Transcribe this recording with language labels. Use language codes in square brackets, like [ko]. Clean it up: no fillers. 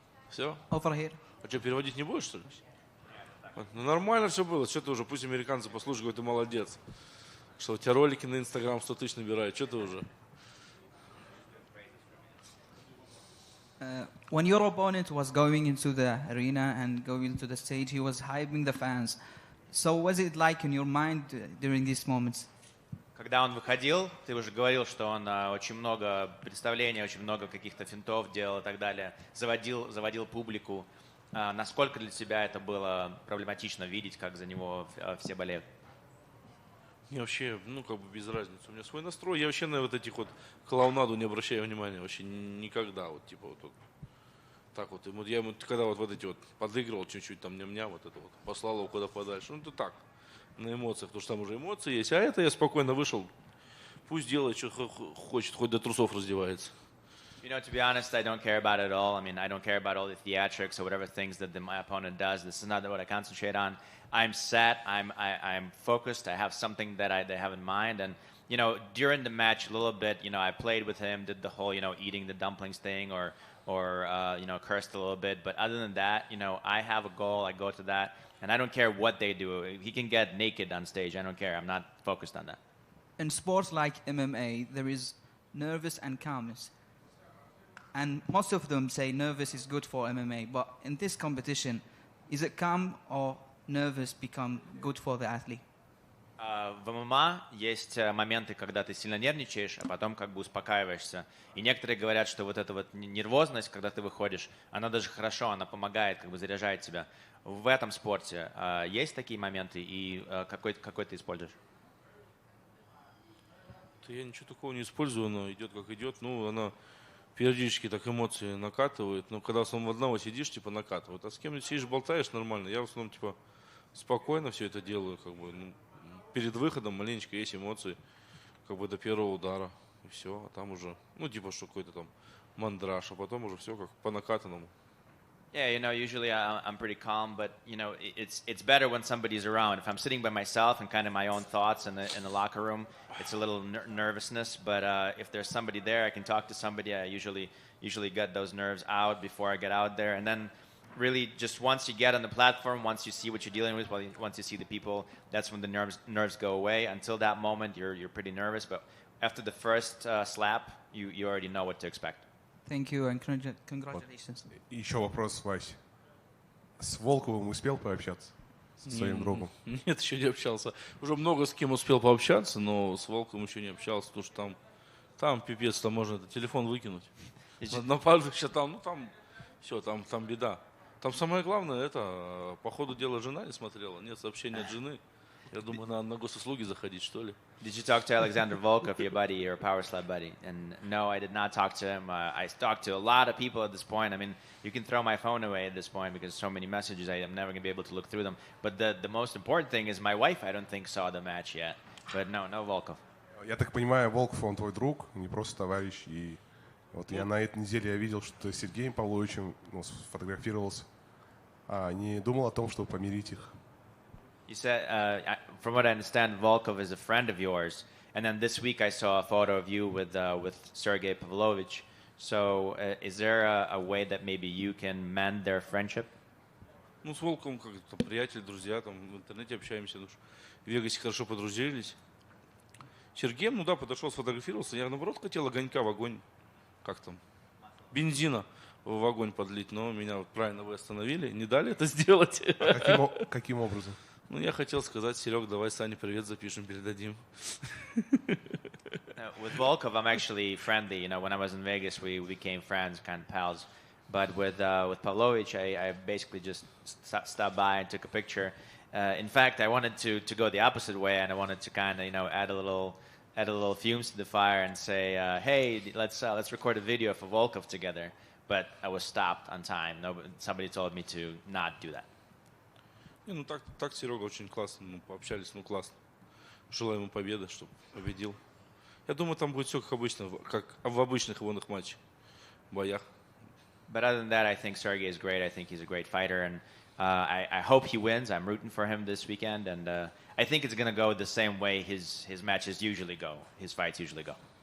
[ru] Все? [en] Over here. [ru] А что, переводить не будешь, что ли? Ну, нормально все было. Что ты уже, пусть американцы послушают, какой ты молодец. Что у тебя ролики на Инстаграм 100 тысяч набирают. Что ты уже? [en] When your opponent was going into the arena and going into the stage, he was hyping the fans. So what was it like in your mind during these moments? [ru] Когда он выходил, ты уже говорил, что он очень много представлений, очень много каких-то финтов делал и так далее, заводил публику. Насколько для тебя это было проблематично видеть, как за него все болеют? Мне вообще, без разницы. У меня свой настрой. Я вообще на вот этих вот клоунаду не обращаю внимания. Вообще никогда. Вот, типа, вот так вот. Я ему, когда вот эти вот подыгрывал чуть-чуть, там, ням-ням, вот это вот, послал его куда подальше. Ну, это так, на эмоциях, потому что там уже эмоции есть. А это я спокойно вышел. Пусть делает, что хочет, хоть до трусов раздевается. [en] You know, to be honest, I don't care about it at all. I mean, I don't care about all the theatrics or whatever things that my opponent does. This is not what I concentrate on. I'm set. I'm focused. I have something that they have in mind. And, you know, during the match a little bit, you know, I played with him, did the whole, you know, eating the dumplings thing or you know, cursed a little bit. But other than that, you know, I have a goal. I go to that. And I don't care what they do. He can get naked on stage. I don't care. I'm not focused on that. In sports like MMA, there is nervous and calmness. And most of them say nervous is good for MMA. But in this competition, is it calm or nervous become good for the athlete? [ru] В ММА есть моменты, когда ты сильно нервничаешь, а потом как бы успокаиваешься. И некоторые говорят, что вот эта вот нервозность, когда ты выходишь, она даже хорошо, она помогает, как бы заряжает тебя. В этом спорте есть такие моменты, и какой ты используешь? Я ничего такого не использую, она идет как идет. Ну, она периодически так эмоции накатывает. Но когда в основном одного сидишь, типа накатывает. А с кем-нибудь сидишь, болтаешь нормально. Я в основном типа спокойно все это делаю, как бы. Ну, перед выходом маленечко есть эмоции, как бы до первого удара. И все, а там уже, ну, типа, что какой-то там мандраж, а потом уже все как по накатанному. [en] Yeah, you know, usually I'm pretty calm, but you know, it's better when somebody's around. If I'm sitting by myself and kind of my own thoughts in the locker room, it's a little nervousness. But if there's somebody there, I can talk to somebody. I usually get those nerves out before I get out there, and then really just once you get on the platform, once you see what you're dealing with, once you see the people, that's when the nerves go away. Until that moment, you're pretty nervous, but after the first slap, you already know what to expect. Thank you and congratulations. [ru] Еще вопрос, Вась. С Волковым успел пообщаться? Со своим другом? Нет, еще не общался. Уже много с кем успел пообщаться, но с Волковым еще не общался, потому что там пипец, там можно телефон выкинуть. На пальцах там, ну там все, там беда. Там самое главное, это по ходу дела жена не смотрела, нет сообщения от жены. Я думаю, надо на госуслуги заходить, что ли. [en] Did you talk to Alexander Volkov, your buddy, your power slap buddy? And no, I did not talk to him. I talked to a lot of people at this point. I mean, you can throw my phone away at this point because so many messages, I'm never going to be able to look through them. But the most important thing is my wife, I don't think, saw the match yet. But no Volkov. [ru] Я так понимаю, Волков, он твой друг, не просто товарищ. И вот я на этой неделе я видел, что ты с Сергеем Павловичем сфотографировался. Не думал о том, чтобы помирить их. [en] You said, from what I understand, Volkov is a friend of yours. And then this week I saw a photo of you with Sergei Pavlovich. So is there a way that maybe you can mend their friendship? [ru] Ну, с Волковым как-то приятель, друзья, там в интернете общаемся, ну, в Вегасе хорошо подружились. Сергеем, ну да, подошел, сфотографировался. Я, наоборот, хотел огонька в огонь, как там, бензина в огонь подлить, но меня вот правильно вы остановили, не дали это сделать. А каким образом? Ну, я хотел сказать, Серег, давай Сане привет запишем, передадим. [en] With Volkov, I'm actually friendly. You know, when I was in Vegas, we became friends, kind of pals. But with Pavlovich, I basically just stopped by and took a picture. In fact, I wanted to go the opposite way, and I wanted to kind of, you know, add a little fumes to the fire and say, hey, let's record a video for Volkov together. But I was stopped on time. Somebody told me to not do that. [ru] Не, ну так Серега очень классно, ну, пообщались, ну классно. Желаю ему победы, чтобы победил. Я думаю, там будет все как обычно, как в обычных его матчах, боях. [en] But other than that, I think Sergey is great. I think he's a great fighter, and I hope he wins. I'm rooting for him this weekend, and I think it's going to go the same way his matches usually go, his fights usually go.